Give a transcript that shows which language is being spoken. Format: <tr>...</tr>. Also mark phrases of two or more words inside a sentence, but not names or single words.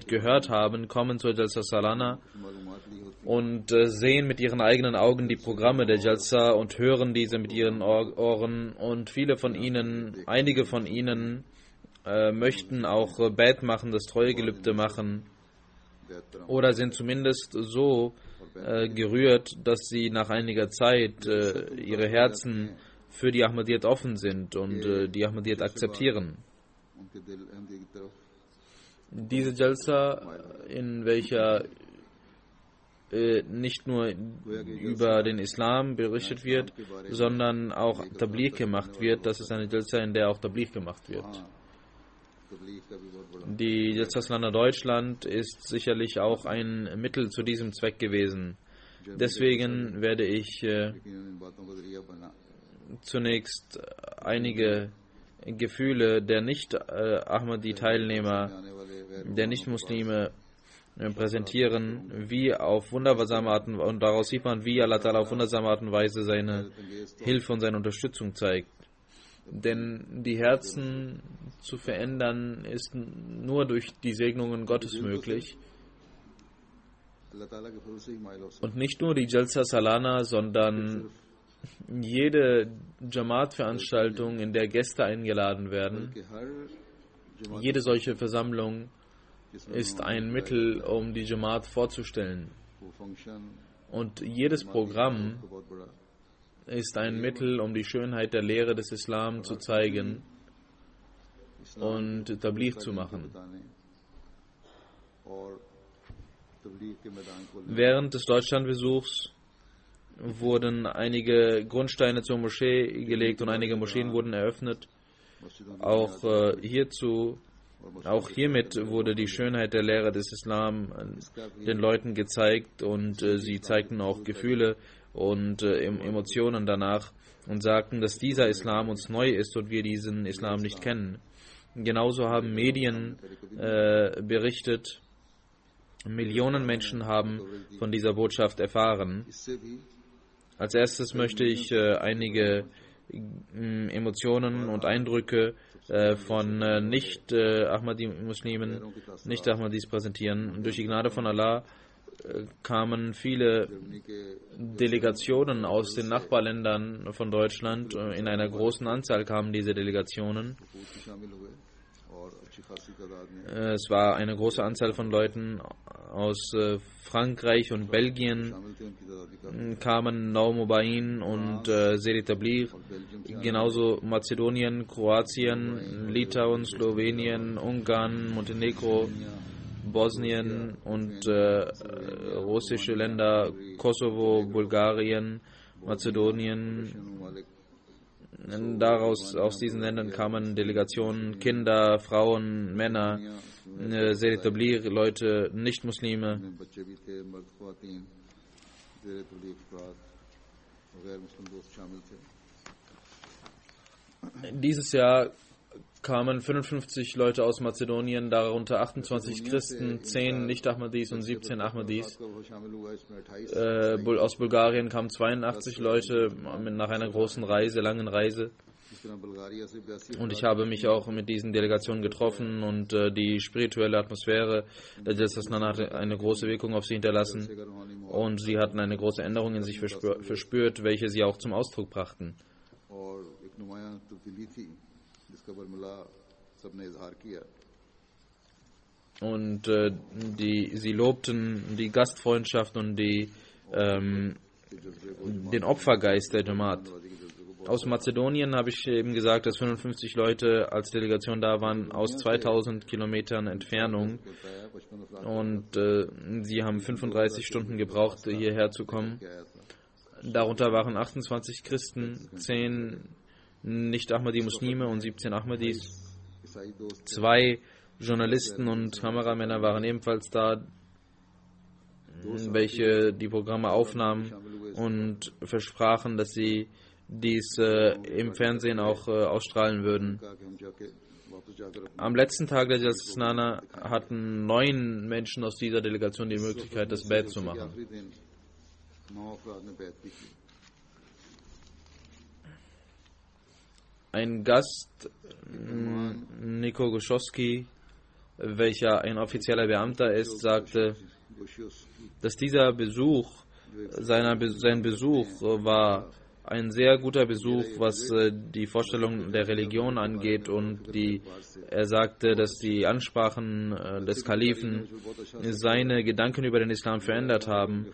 <de>gehört haben, kommen zur Jalsa Salana und sehen mit ihren eigenen Augen die Programme der Jalsa und hören diese mit ihren Ohren, und einige von ihnen möchten auch Bait machen, das Treuegelübde machen, oder sind zumindest so gerührt, dass sie nach einiger Zeit ihre Herzen für die Ahmadiyyat offen sind und die Ahmadiyyat akzeptieren.</de> <ur>ان کے دل احمدی کی طرف</ur> <de>Diese Jalsa, in welcher nicht nur über den Islam berichtet wird, sondern auch Tabligh gemacht wird, das ist eine Jalsa, in der auch Tabligh gemacht wird.</de> <ur>تبلیغ کا بھی بہت بڑا</ur> <de>Die Jalsa Salana Deutschland ist sicherlich auch ein Mittel zu diesem Zweck gewesen. Deswegen werde ich</de> <ur>لیکن ان باتوں کا ذریعہ بنا</ur> <de>zunächst einige Gefühle der Nicht-Ahmadi-Teilnehmer,</de> <ur>آنے والے</ur> <de>der Nicht-Muslime präsentieren, wie auf wundersame Art und daraus sieht man, wie Allah Ta'ala auf wundersame Art und Weise seine Hilfe und seine Unterstützung zeigt. Denn die Herzen zu verändern ist nur durch die Segnungen Gottes möglich.</de> <ur>اللہ تعالیٰ کے فضل سے ہی مائل ہو سکتا</ur> <de>Und nicht nur die Jalsa Salana, sondern jede Jamaat-Veranstaltung, in der Gäste eingeladen werden.</de> <ur>کہ ہر جماعت</ur> <de>Jede solche Versammlung ist ein Mittel, um die Jamaat vorzustellen.</de> <ur>وہ فنکشن</ur> <de>Und jedes Programm</de> <ur>بہت بڑا</ur> <de>ist ein Mittel, um die Schönheit der Lehre des Islam zu zeigen und Tabligh zu machen.</de> <ur>بتانے اور تبلیغ کے میدان کو</ur> <de>Während des Deutschlandbesuchs wurden einige Grundsteine zur Moschee gelegt und einige Moscheen wurden eröffnet.</de> <ur>मस्जिदों</ur> <de>Auch auch hiermit wurde die Schönheit der Lehre des Islam den Leuten gezeigt und sie zeigten auch Gefühle und Emotionen danach und sagten, dass dieser Islam uns neu ist und wir diesen Islam nicht kennen. Genauso haben Medien berichtet, Millionen Menschen haben von dieser Botschaft erfahren.</de> <ur>اس سے بھی</ur> <de>Als erstes möchte ich einige Emotionen und Eindrücke von Nicht-Ahmadi-Muslimen, Nicht-Ahmadis präsentieren. Durch die Gnade von Allah kamen viele Delegationen aus den Nachbarländern von Deutschland. In einer großen Anzahl kamen diese Delegationen.</de> <ur>بہت ہی شامل ہوئے اور اچھی خاصی تعداد میں</ur> <de>Es war eine große Anzahl von Leuten aus Frankreich und Belgien,</de> <ur>شامل تھے ان کی تعداد بھی کافی</ur> <de>kamen Naumobain und</de> <ur>زیرِ تبلیغ,</ur> <de>genauso Mazedonien, Kroatien, Litauen, Slowenien, Ungarn, Montenegro, Bosnien und russische Länder, Kosovo, Bulgarien, Mazedonien.</de> <ur>ममालिक</ur> <de>Aus diesen Ländern kamen Delegationen, Kinder, Frauen, Männer,</de> <ur>زیرِ تبلیغ,</ur> <de>Leute, Nicht-Muslime.</de> <ur>میں بچے بھی تھے مرد خواتین زیرِ تبلیغ افراد اور غیر مسلم دوست شامل تھے</ur> <de>Dieses Jahr kamen 55 Leute aus Mazedonien, darunter 28 Christen, 10 Nicht-Ahmadis und 17 Ahmadis.</de> <ur>وہ شامل ہوا اس میں 28</ur> <de>Aus Bulgarien kamen 82 Leute nach einer großen Reise, langen Reise.</de> <ur>اس طرح بلغاریہ سے 82</ur> <de>Und ich habe mich auch mit diesen Delegationen getroffen und die spirituelle Atmosphäre der Jalsa Salana hat eine große Wirkung auf sie hinterlassen</de> <ur>کا روحانی ماحول</ur> <de>und sie hatten eine große Änderung in sich verspürt, welche sie auch zum Ausdruck brachten.</de> <ur>اور ایک نمایاں تبدیلی تھی جس کا برملا سب نے اظہار کیا</ur> <de>Und sie lobten die Gastfreundschaft und den Opfergeist der Jamaat. Aus Mazedonien habe ich eben gesagt, dass 55 Leute als Delegation da waren, aus 2000 Kilometern Entfernung. Und sie haben 35 Stunden gebraucht, hierher zu kommen. Darunter waren 28 Christen, 10 Nicht-Ahmadi-Muslime und 17 Ahmadis.</de> <ur>عیسائی دوست</ur> <de>2 Journalisten und Kameramänner waren ebenfalls da, welche die Programme aufnahmen und versprachen, dass sie dies im Fernsehen auch ausstrahlen würden.</de> <ur>کہا کہ ہم جا کے واپس جا کر</ur> <de>Am letzten Tag der Jalsa Salana hatten 9 Menschen aus dieser Delegation die Möglichkeit, das Bad zu machen.</de> <ur>آخری دن 9 افراد نے بیعت بھی کی</ur> <de>Ein Gast, Niko Goschowski, welcher ein offizieller Beamter ist, sagte, गोशियोस dass dieser Besuch, sein Besuch war ein sehr guter Besuch, was die Vorstellung der Religion angeht, und er sagte, dass die Ansprachen des Kalifen seine Gedanken über den Islam verändert haben.</de>